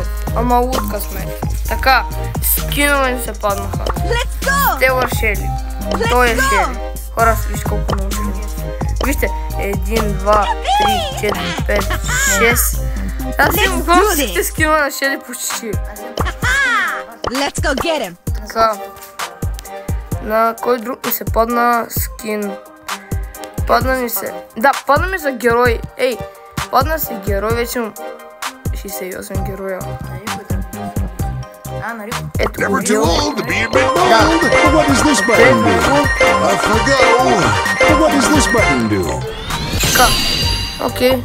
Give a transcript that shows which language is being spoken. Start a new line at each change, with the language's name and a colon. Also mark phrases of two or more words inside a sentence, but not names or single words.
Bulgarian: Ама луд късмет. Така, скинове ни се паднаха. Стелър Шели. Той е Шели. Хора, виж колко много Шели. Вижте, 1, 2, 3, 4, 5, 6. Аз имам всичките скинове на Шели почти.
English: Let's go get him.
Bulgarian: Така. На кой друг ми се падна скин? Падна ми се... Да, падна ми за герой. Ей, падна си герой, вече имам 68 героя. Ето го бил. Така, окей.